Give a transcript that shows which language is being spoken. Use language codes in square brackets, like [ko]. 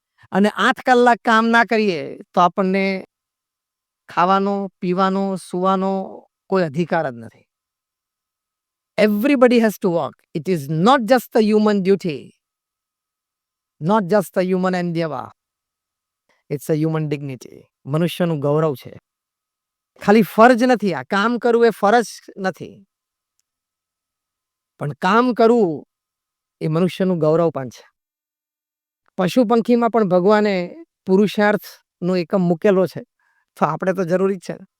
[gu] અને 8 કલાક કામ ના કરીએ તો આપણને ખાવાનો, પીવાનો, સુવાનો કોઈ અધિકાર જ નથી. [en] Everybody has to work. It is not just the human duty, not just the human endeavor. It's a human dignity. [gu] મનુષ્યનું ગૌરવ છે. ખાલી ફરજ નથી, આ કામ કરવું એ ફરજ નથી, પણ કામ કરવું એ મનુષ્યનું ગૌરવ પણ છે. પશુ પંખીમાં પણ ભગવાને પુરુષાર્થનો એકમ મૂકેલો છે, તો આપણે તો જરૂરી જ છે.